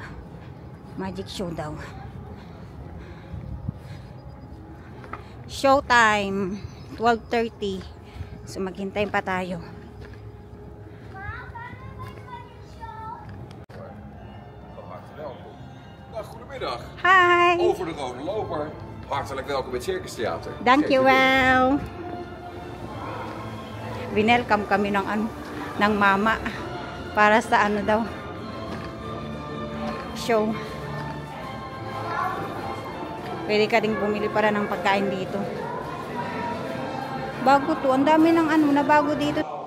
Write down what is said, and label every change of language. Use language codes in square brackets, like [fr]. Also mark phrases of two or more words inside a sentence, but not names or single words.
[en] Magic show [tl] daw. Showtime 12:30. So maghintay pa tayo. [nl] Goedemiddag. [en] Hi! [nl] Over de Rode Loper. Hartelijk welkom in het Circus Theater. Dankjewel. [tl] Winelcome kami ng ano, ng mama para sa ano daw, show. Pwede ka ding bumili para ng pagkain dito. Bago to, ang dami ng ano na bago dito.